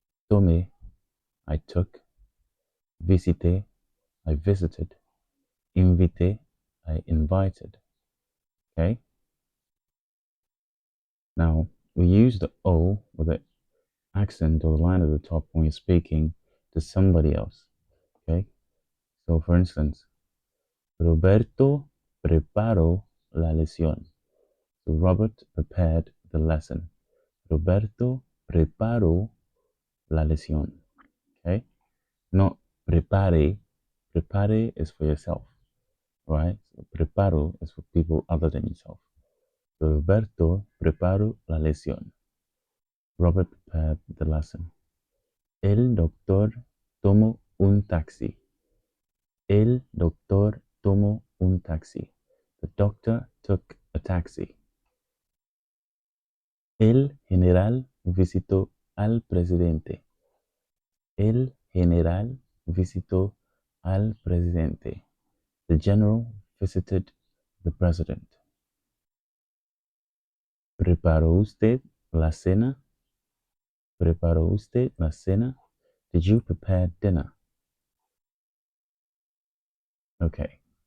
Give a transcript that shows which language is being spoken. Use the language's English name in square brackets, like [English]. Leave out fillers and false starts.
[English] Tome, I took. Visite, I visited. Invite, I invited. Okay? Now, we use the O with the accent or the line at the top when you're speaking to somebody else. Okay? So, for instance, [Spanish] Roberto preparó la lección. [English] So, Robert prepared the lesson. [Spanish] Roberto preparó la lección. [English] Okay? Not prepare. Prepare is for yourself, right? So preparo is for people other than yourself. So [Spanish] Roberto preparó la lección. [English] Robert prepared the lesson. [Spanish] El doctor tomó un taxi. El doctor tomó un taxi. [English] The doctor took a taxi. [Spanish] El general visitó al presidente. El general visitó al presidente. [English] The general visited the president. [Spanish] ¿Preparó usted la cena? ¿Preparó usted la cena? [English] Did you prepare dinner? Okay.